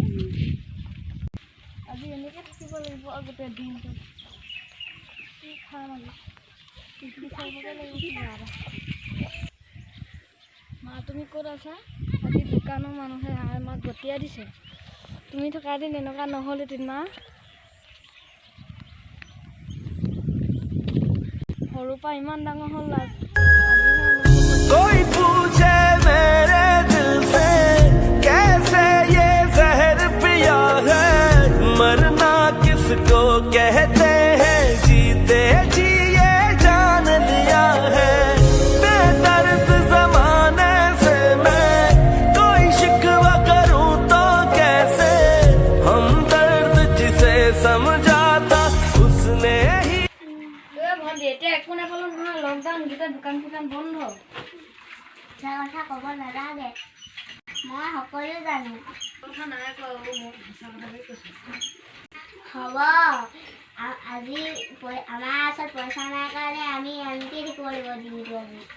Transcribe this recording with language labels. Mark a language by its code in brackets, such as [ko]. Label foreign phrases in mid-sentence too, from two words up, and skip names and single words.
[as] আজি এনেকে থাকিব লাগিব গোটেই দিনটো কি খাম আজি মা তুমি ক'ত আছা আজি দোকানৰ মানুহে আমাক গতিয়াই দিছে তুমি থকা দিন এনেকুৱা নহ'লহেঁতেন মা সৰুৰ পৰা ইমান ডাঙৰ হ'ল [hi] कोई पूछे मेरे दिल से कैसे ये जहर पिया है मरना किसको कहते हैं जीते जी ये जान लिया है बेदर्द जमाने से मैं कोई शिकवा करूं तो कैसे हम दर्द जिसे समझा था उसने ही [as] এতিয়া একো নাপালো নহয় লকডাউন গোটেই দোকান চোকান বন্ধ কথা ক'ব নালাগে মই সকলো জানো কথা নাই কোৱা মই সঁচা কথাকে কৈছোঁ হ'ব আজি আমাৰ ওচৰত পইচা নাই কাৰণে আমি এনেকৈ থাকিব লাগিব দিনটো আজি